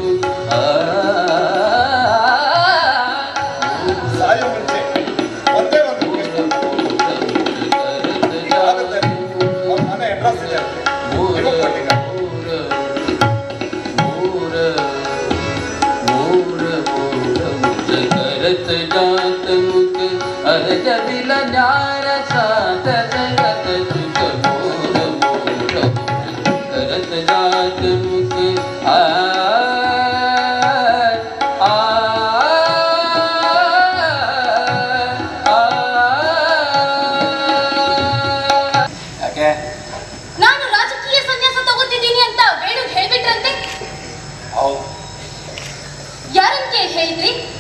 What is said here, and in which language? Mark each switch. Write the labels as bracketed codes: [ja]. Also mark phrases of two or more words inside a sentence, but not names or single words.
[kn] ಸಾಯೋ ಮುಂಚೆ ಒಂದೇ ಒಂದು ಮನೆ ಅಡ್ರೆಸ್ ಇದೆ करत जात मुख अर जबिल न्याय सात संगत सुख मोर मोर करत जात मुख आ आ ಯಾಕೆ? ನಾನು ರಾಜಕೀಯ ಸನ್ಯಾಸ ತಗೋತಿದ್ದೀನಿ ಅಂತ ವೇಣು ಹೇಳ್ಬಿಟ್ರಂತೆ. ಹೌದು. ಯಾರಂತ ಹೇಳಿದ್ರಿ?